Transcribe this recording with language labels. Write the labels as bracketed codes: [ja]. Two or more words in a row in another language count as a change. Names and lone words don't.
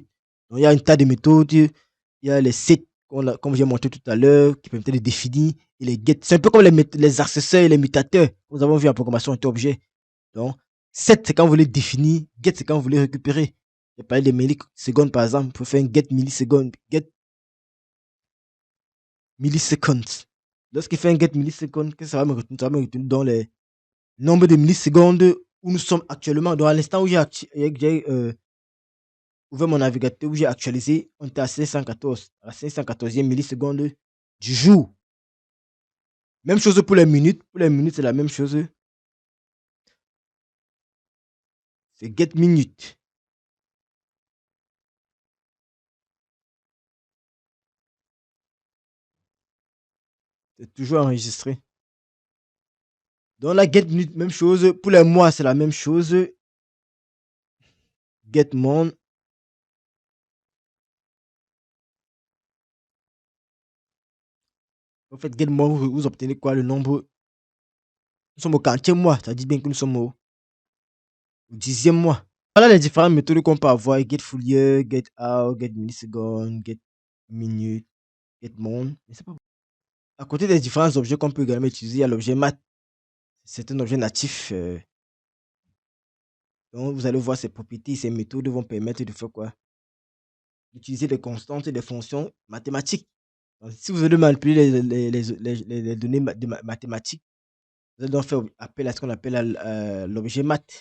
[fr] Donc, il y a un tas de méthodes. Il y a les sets, comme j'ai montré tout à l'heure, qui permettent de définir et les get. C'est un peu comme les accesseurs et les mutateurs que nous avons vu en programmation objet. Donc, set, c'est quand vous voulez définir. Get, c'est quand vous voulez récupérer. J'ai parlé des millisecondes, par exemple. Vous pouvez faire un [en] get millisecondes. Get milliseconds. [fr] Lorsqu'il fait un [en] get millisecondes, [fr] qu'est-ce que ça va me retenir? Ça va me retenir dans les nombre de millisecondes où nous sommes actuellement. Donc, à l'instant où j'ai ouvert mon navigateur, où j'ai actualisé, on était à 514, à la 514e milliseconde du jour. Même chose pour les minutes. Pour les minutes, c'est la même chose. C'est [en] get minute. [fr] C'est toujours enregistré. Donc la [en] get minute, [fr] même chose. Pour les mois, c'est la même chose. [en] Get month. [fr] En fait, [en] get month, [fr] vous obtenez quoi? Le nombre. Nous sommes au 40e mois. Ça dit bien que nous sommes au 10e mois. Voilà les différentes méthodes qu'on peut avoir. [en] Get full year, get hour, get milliseconde, get minute, get month. [fr] Mais c'est pas... À côté des différents objets qu'on peut également utiliser, il y a l'objet math. C'est un objet natif. Donc vous allez voir ses propriétés, ces méthodes vont permettre de faire quoi? D'utiliser des constantes et des fonctions mathématiques. Donc, si vous voulez manipuler les données mathématiques, vous allez donc faire appel à ce qu'on appelle l'objet math.